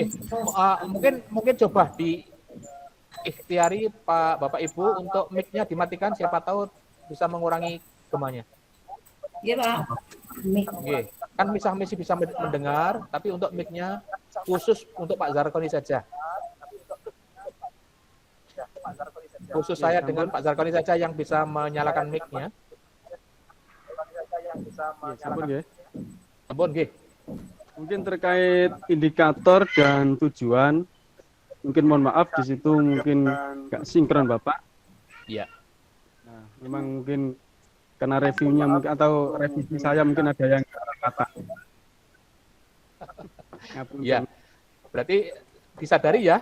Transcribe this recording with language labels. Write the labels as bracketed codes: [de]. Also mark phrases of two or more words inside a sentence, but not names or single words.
[id] Mungkin coba di ikhtiari Pak Bapak Ibu untuk mic-nya dimatikan, siapa tahu bisa mengurangi gemanya. Iya, Pak. Nggih. Kan masih bisa mendengar, tapi untuk mic-nya khusus untuk Pak Zarkoni saja. Khusus saya dengan Pak Zarkoni saja yang bisa menyalakan mic-nya. [jv] sampun nggih. Ampun, nggih. [id] Mungkin terkait indikator dan tujuan, mungkin mohon maaf di situ mungkin nggak sinkron Bapak. Iya. Nah, memang mungkin karena reviewnya mungkin atau revisi saya mungkin ada yang kata. Iya. Berarti disadari ya?